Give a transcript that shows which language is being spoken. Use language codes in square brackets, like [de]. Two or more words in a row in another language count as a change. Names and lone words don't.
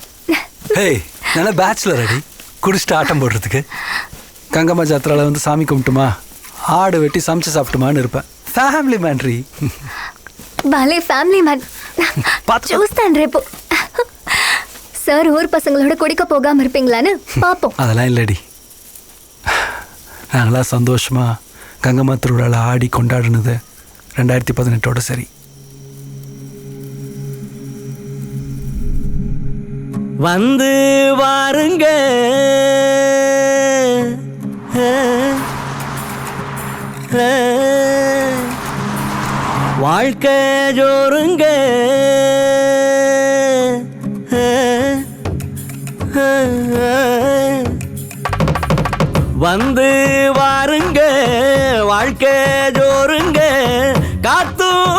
[ta] ஏய், நல்ல பேச்சுலர் அடி குடிச்சிட்டு ஆட்டம் போடுறதுக்கு. கங்கம்மா ஜாத்திரால வந்து சாமி கும்பிட்டுமா, ஆடு வெட்டி சமைச்சு சாப்பிட்டுமான்னு இருப்பேன். [te] ఫ్యామిలీ మ్యాన్ రీ. భలే ఫ్యామిలీ మ్యాన్. చూస్తాను రేపు. [ta] சார் ஊர் பசங்களோட குடிக்க போகாம இருப்பீங்களான்னு பாப்போம். அதெல்லாம் இல்லடி. நாங்களாம் சந்தோஷமா கங்கம்மா திருவிழாவில் ஆடி கொண்டாடுனது 2018 சரி. வந்து வாருங்க வாழ்க்கை ஜோருங்க வந்து வாருங்க வாழ்க்கை ஜோருங்க காத்தும்